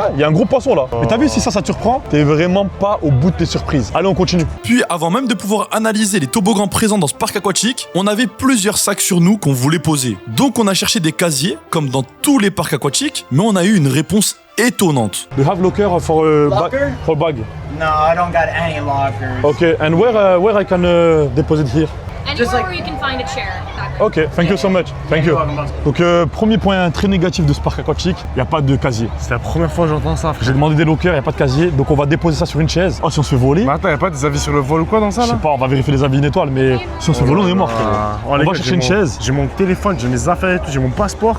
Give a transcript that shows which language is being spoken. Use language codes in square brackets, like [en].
[fr] Ouais, il y a un gros poisson là. Mais t'as vu, si ça te surprend, t'es vraiment pas au bout de tes surprises. Allez, on continue. Puis, avant même de pouvoir analyser les toboggans présents dans ce parc aquatique, on avait plusieurs sacs sur nous qu'on voulait poser. Donc, on a cherché des casiers, comme dans tous les parcs aquatiques, mais on a eu une réponse étonnante. [en] Do you have locker for bag? No, I don't got any lockers. Okay, and where I can deposit here? Anywhere where you can find a chair. Ok, thank you so much. Thank you. [fr] Donc, premier point très négatif de ce parc aquatique, il n'y a pas de casier. C'est la première fois que j'entends ça, frère. J'ai demandé des lockers, il n'y a pas de casier, donc on va déposer ça sur une chaise. Oh, si on se fait voler, Mais attends, y a pas des avis sur le vol ou quoi dans ça je sais là? pas, on va vérifier les avis 1 étoile, mais si on se fait voler, on est mort, frérot. On va chercher une chaise. J'ai mon téléphone, j'ai mes affaires et tout, j'ai mon passeport.